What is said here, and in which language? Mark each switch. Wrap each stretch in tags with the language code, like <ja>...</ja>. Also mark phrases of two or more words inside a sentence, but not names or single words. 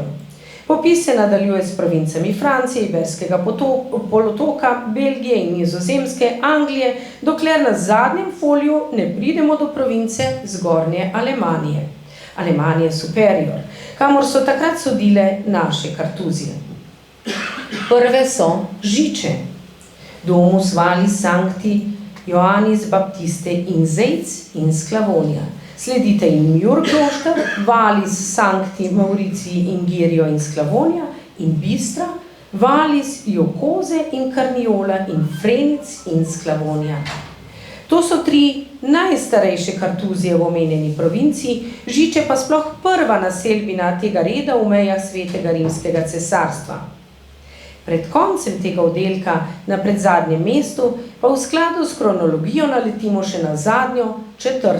<sl>Popis se nadaljuje s provincami Francije, Iberskega polotoka, Belgije in Nizozemske, Anglije, dokler na zadnjem foliju ne pridemo do province Zgornje Alemanije, Alemanije Superior, kamor so takrat sodile naše Kartuzije. Prve so Žiče, Domus Valis Sancti Ioannis Baptiste in Zejc in Sklavonija. Sledite jim Jurklošter, Valis Sancti Mauricii in Girio in Sklavonija in Bistra, Valis Jokoze in Karniola in Frenic in Sklavonija. To so 3 najstarejše Kartuzije v omenjeni provinciji, Žiče pa sploh prva naselbina tega reda v mejah Svetega rimskega cesarstva. Pred koncem tega oddelka na predzadnjem mestu pa v skladu s kronologijo naletimo še na zadnjo, 4.</sl>